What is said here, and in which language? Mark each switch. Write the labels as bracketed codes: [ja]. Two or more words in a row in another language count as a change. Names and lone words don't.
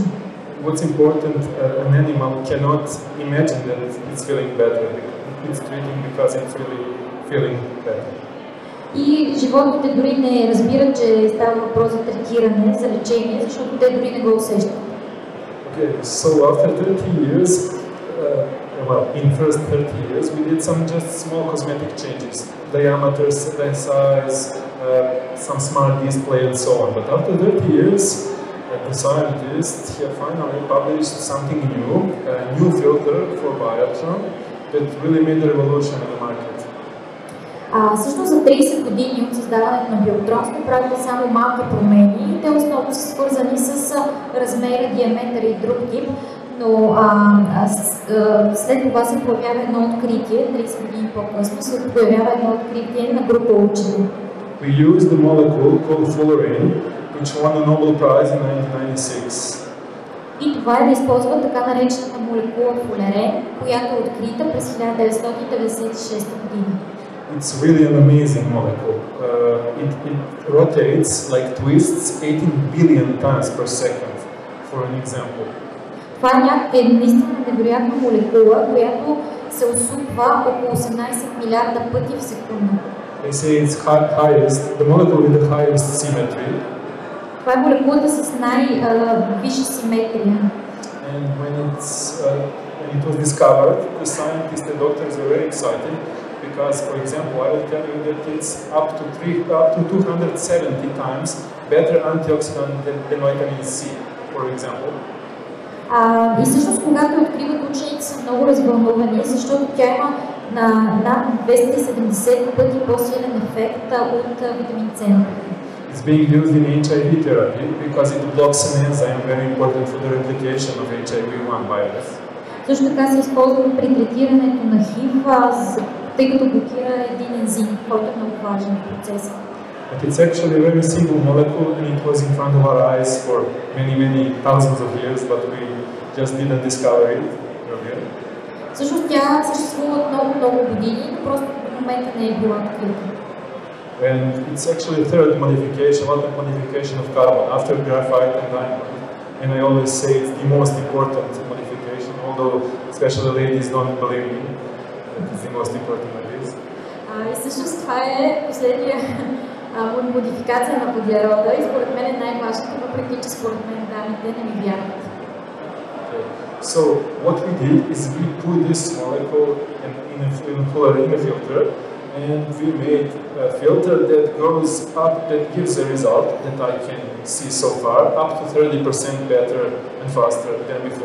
[en] What's important, an animal cannot imagine that it's feeling better. It's treating because it's really feeling better. [bg] И животните дори не разбират, че става въпрос за третиране, за лечение, защото те дори не го усещат. [en] Okay, so after 30 years, well, in first 30 years, we did some just small cosmetic changes, diameters, size, some smart display and so on. But after 30 years, the scientists have finally published something new, a new filter for Bioptron that really made a revolution in the market. [bg] Всъщност за 30 години от създаването на Bioptron сме правили само малки промени. Те основно са свързани с размера, диаметър и друг тип, но след това се появява едно откритие, 30 години по-късно се появява едно откритие на група учени. [en] We used the molecule called fullerene, which won a Nobel Prize in 1996. [bg] И това е да използва така наречената молекула фулерен, която е открита през 1996 година. [en] It's really an amazing molecule. It rotates like twists 18 billion times per second, for an example. [bg] Това е наистина невероятна молекула, която се осупва около 18 милиарда пъти в секунда. [en] They say it's the molecule with the highest symmetry. [bg] Това е молекулата с най-висша симетрия. [en] And when it was discovered, the scientists, the doctors were very excited because, for example, I will tell you that it's up to 270 times better antioxidant than vitamin C, for example. [bg] И всъщност, когато откриват, учените са много развълнувани, защото тя има над 270 пъти по-силен ефект от витамин С. [en] It's being used in HIV therapy because it blocks an enzyme very important for the replication of HIV-1 virus. [bg] Също така се използва при третирането на ХИВ, тъй като блокира един ензим, който е много важен в процеса. [en] But it's actually a very simple molecule and it was in front of our eyes for many thousands of years, but we just didn't discover it earlier. [bg] Всъщност тя съществува от много години, но просто в момента не е била открита. [en] And it's actually a third modification, atom modification of carbon after graphite and diamond. And I always say it's the most important modification, although especially ladies don't believe me. It's the most important of this. [bg] И всъщност това е последния модификация на въглерода и според мен е най-важната, въпреки че според мен дамите не ми вярват. [en] So what we did is we put this molecule in a filter, and we made a filter that goes up, that gives a result that I can see so far, up to 30% better and faster than before.